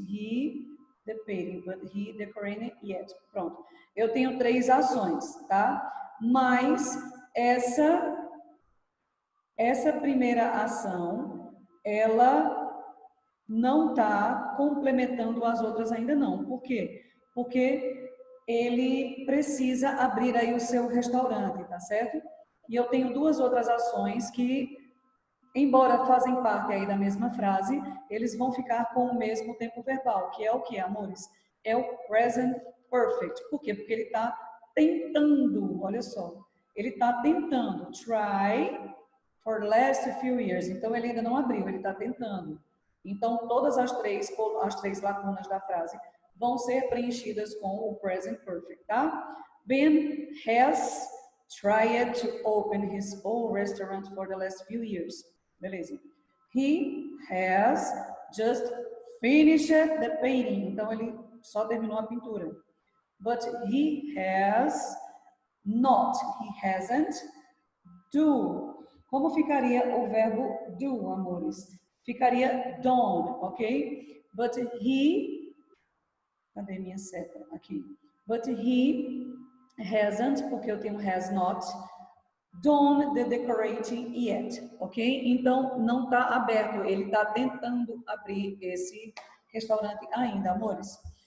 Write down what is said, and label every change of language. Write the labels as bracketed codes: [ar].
[en] He, the painting, but he decorated yet. [pt] Pronto. Eu tenho 3 ações, tá? Mas essa primeira ação, ela não está complementando as outras ainda não. Por quê? Porque ele precisa abrir aí o seu restaurante, tá certo? E eu tenho 2 outras ações que, embora fazem parte aí da mesma frase, eles vão ficar com o mesmo tempo verbal, que é o que, amores? É o present perfect. Por quê? Porque ele está tentando, olha só, ele está tentando, [en] try for the last few years. [pt] Então, ele ainda não abriu, ele está tentando. Então, todas as três lacunas da frase vão ser preenchidas com o present perfect, tá? [en] Ben has tried to open his own restaurant for the last few years. [pt] Beleza. [en] He has just finished the painting. [pt] Então, ele só terminou a pintura. [en] But he has not. He hasn't. Do. [pt] Como ficaria o verbo do, amores? Ficaria done, ok? [en] But he... [pt] Cadê minha seta? Aqui. [en] But he hasn't, [pt] porque eu tenho [en] has not, done the decorating yet, ok? [pt] Então, não está aberto, ele está tentando abrir esse restaurante ainda, amores.